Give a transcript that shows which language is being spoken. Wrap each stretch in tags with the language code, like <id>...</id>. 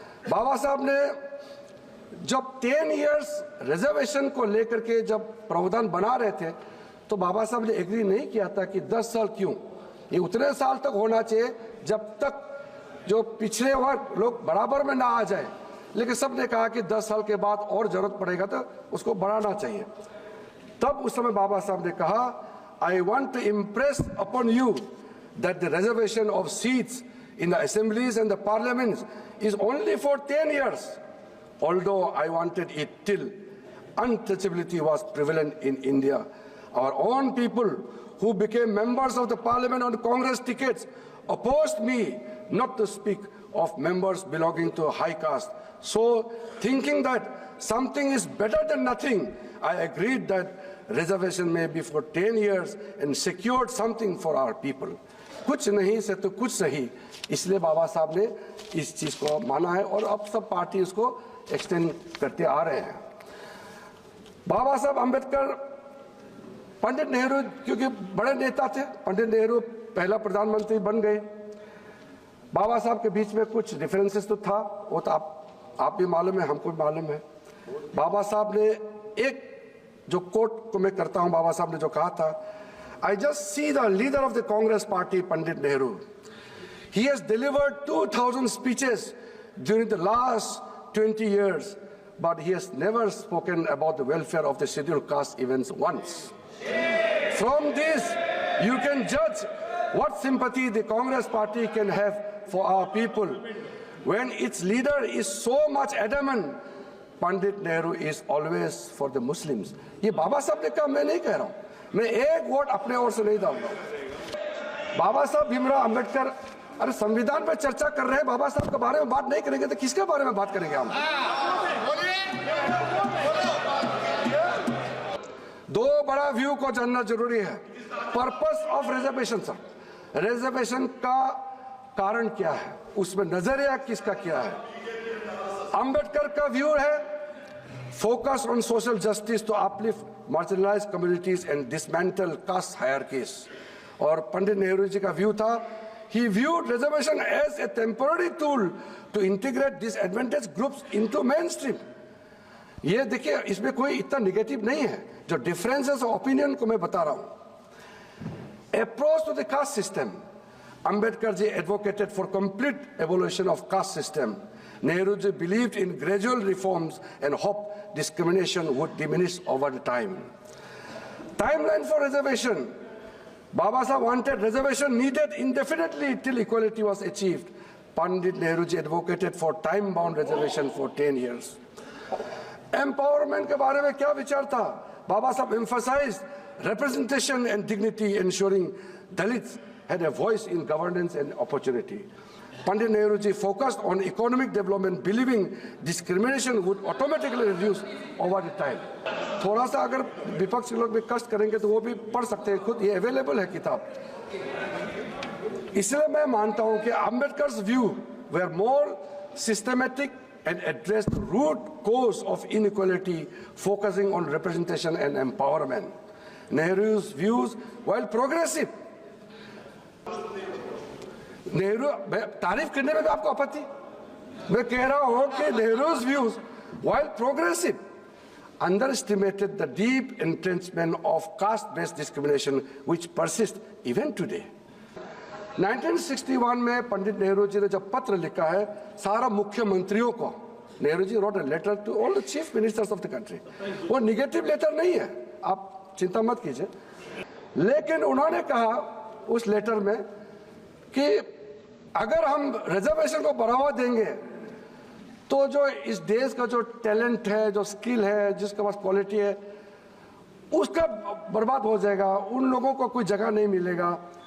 <hi>बाबा साहब ने जब 10 इयर्स रिजर्वेशन को लेकर के जब प्रावधान बना रहे थे तो बाबा साहब ने एग्री नहीं किया था कि 10 साल क्यों, ये उतने साल तक होना चाहिए जब तक जो पिछड़े वर्ग लोग बराबर में ना आ जाए। लेकिन सब ने कहा कि 10 साल के बाद और जरूरत पड़ेगा तो उसको बढ़ाना चाहिए। तब उस समय बाबा साहब ने कहा,</hi> <en>I want to impress upon you that the reservation of seats in the assemblies and the parliaments is only for 10 years, although I wanted it till untouchability was prevalent in India. Our own people who became members of the parliament on Congress tickets opposed me, not to speak of members belonging to high caste. So, thinking that something is better than nothing, I agreed that reservation may be for 10 years and secured something for our people.</en> <hi>कुछ नहीं से तो कुछ सही, इसलिए बाबा साहब ने इस चीज को माना है और अब सब पार्टी इसको एक्सटेंड करते आ रहे हैं। बाबा साहब अम्बेडकर, पंडित नेहरू क्योंकि बड़े नेता थे, पंडित नेहरू पहला प्रधानमंत्री बन गए। बाबा साहब के बीच में कुछ डिफरेंसेस तो था, वो तो आप भी मालूम है, हमको भी मालूम है। बाबा साहब ने एक जो कोट को मैं करता हूं, बाबा साहब ने जो कहा था,</hi> <en>I just see the leader of the Congress party, Pandit Nehru. He has delivered 2,000 speeches during the last 20 years, but he has never spoken about the welfare of the scheduled caste events once. From this, you can judge what sympathy the Congress party can have for our people. When its leader is so much adamant, Pandit Nehru is always for the Muslims.</en> <hi>ये बाबा साहब ने कहा, मैं नहीं कह रहा हूँ, मैं एक वोट अपने ओर से नहीं डाल रहा हूँ। बाबा साहब भीमराव अम्बेडकर, अरे संविधान पर चर्चा कर रहे हैं, बाबा साहब के बारे में बात नहीं करेंगे तो किसके बारे में बात करेंगे हम? दो बड़ा व्यू को जानना जरूरी है। Purpose of reservation, sir reservation का कारण क्या है, उसमें नजरिया किसका क्या है? अम्बेडकर का व्यू है</hi> <en>focus on social justice to uplift marginalized communities and dismantle caste hierarchies.</en> <hi>और पंडित नेहरू जी का व्यू था,</hi> <en>he viewed reservation as a temporary tool to integrate disadvantaged groups into mainstream.</en> <hi>ये देखिए, इसमें कोई इतना निगेटिव नहीं है, जो डिफरेंसेस ऑफ ओपिनियन को मैं बता रहा हूं।</hi> <en>Approach to the caste system, Ambedkar ji advocated for complete abolition of caste system. Nehru ji believed in gradual reforms and hoped discrimination would diminish over the time. Timeline for reservation. Baba Sahib wanted reservation needed indefinitely till equality was achieved. Pandit Nehru ji advocated for time-bound reservation for 10 years.</en> <hi>Empowerment के बारे में क्या विचार था?</hi> <en>Baba Sahib emphasized representation and dignity, ensuring Dalits had a voice in governance and opportunity. Pandit Nehruji focused on economic development, believing discrimination would automatically reduce over the time.</en> <hi>थोड़ा सा अगर विपक्ष के लोग भी कष्ट करेंगे तो वो भी पढ़ सकते हैं खुद, ये अवेलेबल है किताब। इसलिए मैं मानता हूं कि</hi> <en>Ambedkar's view were more systematic and addressed the root cause of inequality, focusing on representation and empowerment. Nehru's views, while progressive,</en> <hi>Nehru तारीफ करने में भी आपको आपत्ति? मैं कह रहा हूं कि</hi> <en>Nehru's views, while progressive, underestimated the deep entrenchment of caste-based discrimination which persists even today.</en> <hi>1961 में पंडित नेहरू जी ने जब पत्र लिखा है सारा मुख्यमंत्रियों को, Nehru ji</hi> <en>wrote a letter to all the chief ministers of the country.</en> <hi>वो निगेटिव लेटर नहीं है, आप चिंता मत कीजिए, लेकिन उन्होंने कहा उस लेटर में कि अगर हम रिजर्वेशन को बढ़ावा देंगे तो जो इस देश का जो टैलेंट है, जो स्किल है, जिसके पास क्वालिटी है, उसका बर्बाद हो जाएगा, उन लोगों को कोई जगह नहीं मिलेगा।</hi>